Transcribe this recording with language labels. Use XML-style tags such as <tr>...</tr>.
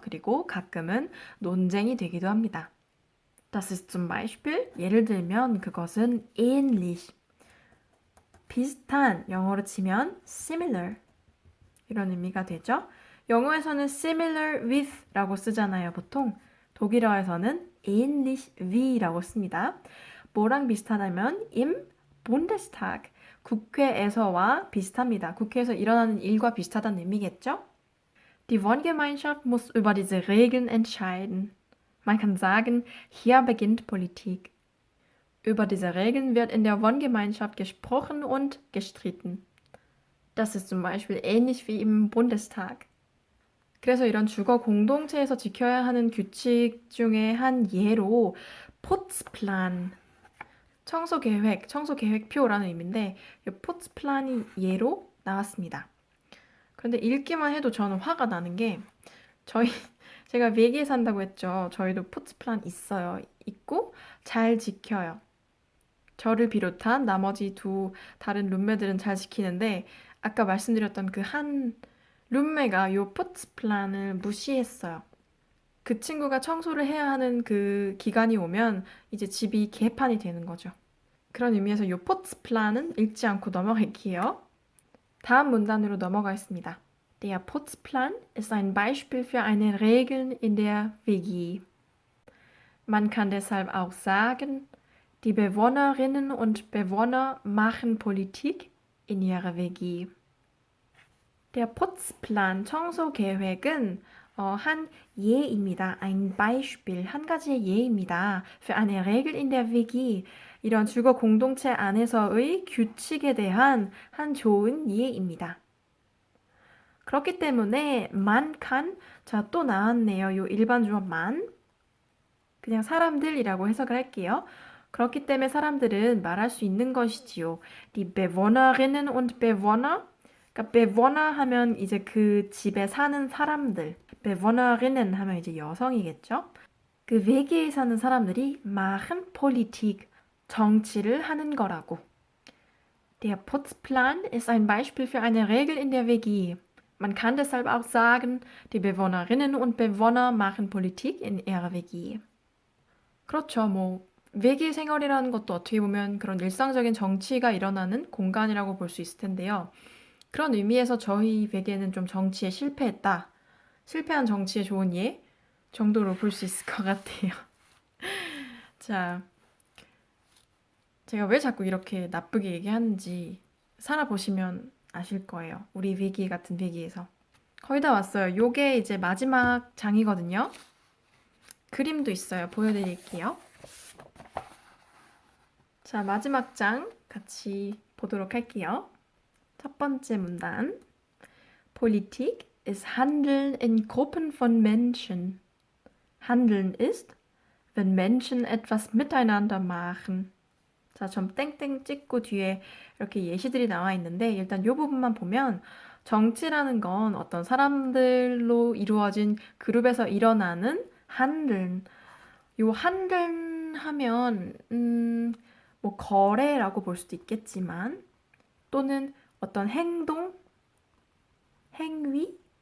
<ko>그리고 가끔은 논쟁이 되기도 합니다.</ko> <de>Das ist zum Beispiel</de> <ko>예를 들면 그것은 ähnlich 비슷한 영어로 치면 similar 이런 의미가 되죠. 영어에서는 similar with 라고 쓰잖아요, 보통. 독일어에서는 ähnlich wie 라고 씁니다. 뭐랑 비슷하다면</ko> <de>im Bundestag,</de> <ko>국회에서와 비슷합니다. 국회에서 일어나는 일과 비슷하다는 의미겠죠?</ko> <de>Die Wohngemeinschaft muss über diese Regeln entscheiden. Man kann sagen, hier beginnt Politik. Über diese Regeln wird in der Wohngemeinschaft gesprochen und gestritten. Das ist zum Beispiel ähnlich wie im Bundestag.</de> <ko>그래서 이런 주거 공동체에서 지켜야 하는 규칙 중에 한 예로 Putzplan, 청소계획, 청소계획표라는 의미인데 이 Putzplan이 예로 나왔습니다. 그런데 읽기만 해도 저는 화가 나는 게 제가 외계에 산다고 했죠. 저희도 Putzplan 있어요. 있고 잘 지켜요. 저를 비롯한 나머지 두 다른 룸메들은 잘 지키는데 아까 말씀드렸던 그 한 룸메가 요 푸츠플란을 무시했어요. 그 친구가 청소를 해야 하는 그 기간이 오면 이제 집이 개판이 되는 거죠. 그런 의미에서 요 푸츠플란은 읽지 않고 넘어갈게요. 다음 문단으로 넘어가겠습니다.</ko> <de>Der Putzplan ist ein Beispiel für eine Regel in der WG. Man kann deshalb auch sagen, die Bewohnerinnen und Bewohner machen Politik in ihrer WG.</de> <ko>Der Putzplan, 청소계획은 한 예입니다.</ko> <de>ein Beispiel,</de> <ko>한 가지의 예입니다.</ko> <de>für eine Regel in der WG,</de> <ko>이런 주거 공동체 안에서의 규칙에 대한 한 좋은 예입니다. 그렇기 때문에</ko> <de>man kann,</de> <ko>자, 또 나왔네요. 요 일반 주어 man, 그냥 사람들이라고 해석을 할게요. 그렇기 때문에 사람들은 말할 수 있는 것이지요.</ko> <de>Die Bewohnerinnen und Bewohner,</de> <ko>그러니까 Bewohner 하면 이제 그 집에 사는 사람들, Bewohnerinnen 하면 이제 여성이겠죠. 그 외계에 사는 사람들이</ko> <de>machen Politik,</de> <ko>정치를 하는 거라고.</ko> <de>Der Putzplan ist ein Beispiel für eine Regel in der WG. Man kann deshalb auch sagen, die Bewohnerinnen und Bewohner machen Politik in ihrer WG.</de> <ko>그렇죠. 뭐 외계 생활이라는 것도 어떻게 보면 그런 일상적인 정치가 일어나는 공간이라고 볼 수 있을 텐데요. 그런 의미에서 저희 외계는 좀 정치에 실패했다. 실패한 정치에 좋은 예 정도로 볼 수 있을 것 같아요. 자, 제가 왜 자꾸 이렇게 나쁘게 얘기하는지 살아보시면 아실 거예요. 우리 위기 같은 위기에서. 거의 다 왔어요. 요게 이제 마지막 장이거든요. 그림도 있어요. 보여드릴게요. 자, 마지막 장 같이 보도록 할게요. 첫 번째 문단.</ko> <de>Politik ist Handeln in Gruppen von Menschen. Handeln ist, wenn Menschen etwas miteinander machen.</de> <ko>자, 점 땡땡 찍고 뒤에 이렇게 예시들이 나와 있는데 일단 이 부분만 보면 정치라는 건 어떤 사람들로 이루어진 그룹에서 일어나는 handeln. 요 handeln 하면 뭐 거래라고 볼 수도 있겠지만 또는 어떤 행동, 행위?</ko>